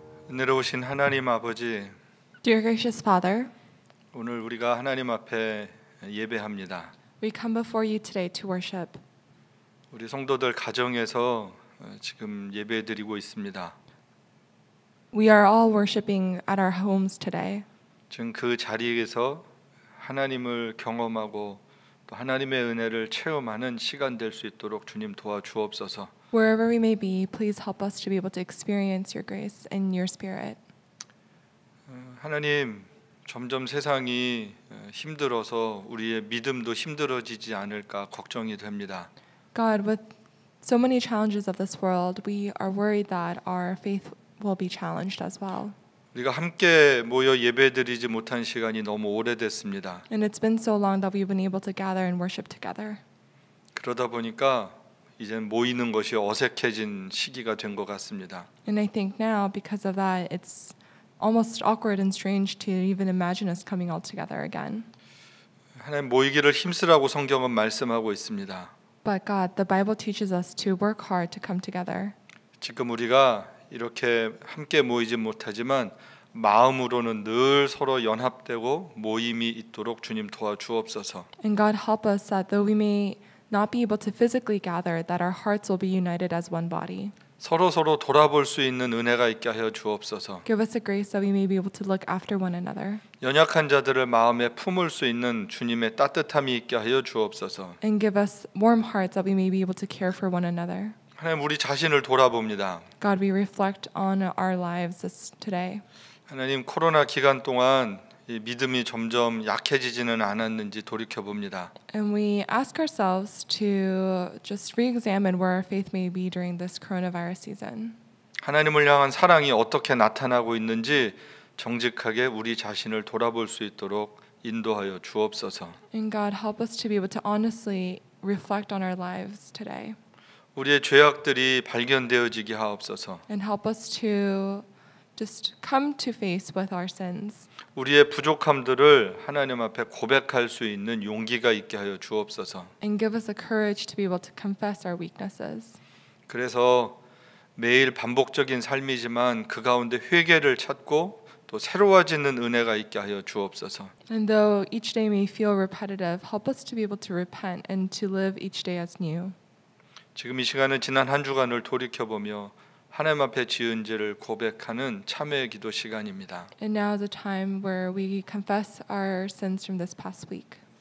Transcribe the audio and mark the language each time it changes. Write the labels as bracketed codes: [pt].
[ko] 은혜로우신 하나님 아버지, [en] Dear gracious Father, [ko] 오늘 우리가 하나님 앞에 예배합니다. [en] we come before you today to worship. [ko] 우리 성도들 가정에서 지금 예배드리고 있습니다. [en] We are all worshiping at our homes today. [ko] 지금 그 자리에서 하나님을 경험하고 또 하나님의 은혜를 체험하는 시간 될 수 있도록 주님 도와주옵소서. [en] Wherever we may be, please help us to be able to experience your grace and your spirit. [ko] 하나님, 점점 세상이 힘들어서 우리의 믿음도 힘들어지지 않을까 걱정이 됩니다. [en] God, with so many challenges of this world, we are worried that our faith will be challenged as well. [ko] 우리가 함께 모여 예배드리지 못한 시간이 너무 오래됐습니다. [en] And it's been so long that we've been able to gather and worship together. [ko] 그러다 보니까 이제 모이는 것이 어색해진 시기가 된 것 같습니다. [en] And I think now, because of that, it's almost awkward and strange to even imagine us coming all together again. [ko] 하나님, 모이기를 힘쓰라고 성경은 말씀하고 있습니다. [en] But God, the Bible teaches us to work hard to come together. [ko] 지금 우리가 이렇게 함께 모이지 못하지만 마음으로는 늘 서로 연합되고 모임이 있도록 주님 도와주옵소서. [en] And God, help us that though we may not be able to physically gather, that our hearts will be united as one body. [ko] 서로 돌아볼 수 있는 은혜가 있게 하여 주옵소서. [en] Give us a grace that we may be able to look after one another. [ko] 연약한 자들을 마음에 품을 수 있는 주님의 따뜻함이 있게 하여 주옵소서. [en] And give us warm hearts that we may be able to care for one another. [ko] 하나님, 우리 자신을 돌아봅니다. [en] God, we reflect on our lives today. [ko] 하나님, 코로나 기간 동안 이 믿음이 점점 약해지지는 않았는지 돌이켜봅니다. [en] And we ask ourselves to just re-examine where our faith may be during this coronavirus season. [ko] 하나님을 향한 사랑이 어떻게 나타나고 있는지 정직하게 우리 자신을 돌아볼 수 있도록 인도하여 주옵소서. [en] And God, help us to be able to honestly reflect on our lives today. [ko] 우리의 죄악들이 발견되어지게 하옵소서. [en] And help us to just come to face with our sins. [ko] 우리의 부족함들을 하나님 앞에 고백할 수 있는 용기가 있게 하여 주옵소서. [en] And give us the courage to be able to confess our weaknesses. [ko] 그래서 매일 반복적인 삶이지만 그 가운데 회개를 찾고 또 새로워지는 은혜가 있게 하여 주옵소서. [en] And though each day may feel repetitive, help us to be able to repent and to live each day as new. [ko] 지금 이 시간은 지난 한 주간을 돌이켜보며 하나님 앞에 지은 죄를 고백하는 참회의 기도 시간입니다. [en] And now is a time where we confess our sins from this past week.